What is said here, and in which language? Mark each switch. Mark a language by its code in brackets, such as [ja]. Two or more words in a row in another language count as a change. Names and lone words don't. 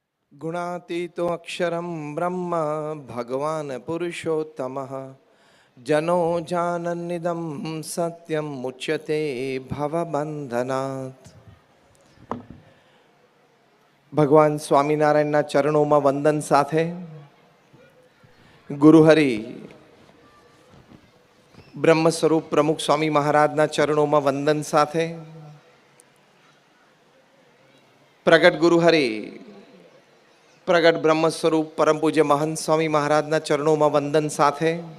[sa] गुणातीतो अक्षरं ब्रह्म भगवान पुरुषोत्तमः जनो जानन्निदं सत्यं मुच्यते भवबंधनात्। [gu] ભગવાન સ્વામિનારાયણના ચરણોમાં વંદન સાથે ગુરુહરિ બ્રહ્મ સ્વરૂપ પ્રમુખ સ્વામી મહારાજના ચરણોમાં વંદન સાથે પ્રગટ ગુરુહરિ પ્રગટ બ્રહ્મ સ્વરૂપ પરમ પૂજ્ય મહંત સ્વામી મહારાજના ચરણોમાં વંદન સાથે